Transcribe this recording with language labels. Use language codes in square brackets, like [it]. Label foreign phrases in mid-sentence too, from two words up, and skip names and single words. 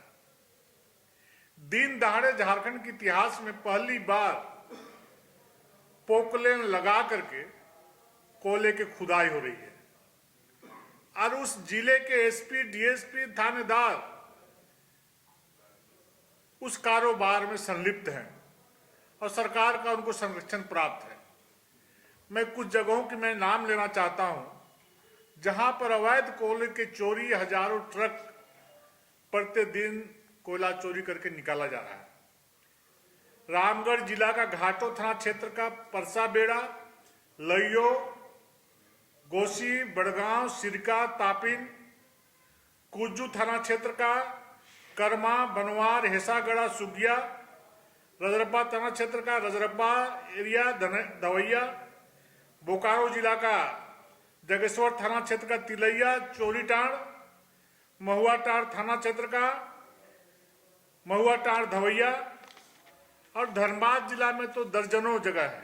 [hi] दिन दहाड़े झारखंड के इतिहास में पहली बार पोकलेन लगा करके कोयले की खुदाई हो रही है, और उस जिले के एसपी, डीएसपी, थानेदार उस कारोबार में संलिप्त हैं और सरकार का उनको संरक्षण प्राप्त है। मैं कुछ जगहों की मैं नाम लेना चाहता हूं जहां पर अवैध कोयले के चोरी, हजारों ट्रक प्रतिदिन कोयला चोरी करके निकाला जा रहा है। रामगढ़ जिला का घाटो थाना क्षेत्र का परसा बेड़ा, लइयो, गोसी, बड़गांव, सिरका, तापिन, कुज्जू थाना क्षेत्र का कर्मा, बनवार, हेसागढ़ा, सुगिया, रजरप्पा थाना क्षेत्र का रजरप्पा एरिया, धवैया, बोकारो जिला का जगेश्वर थाना क्षेत्र का तिलैया, चोरीटांड़, महुआटांड़ थाना क्षेत्र का महुआटांड़, धवैया, और धनबाद जिला में तो दर्जनों जगह है।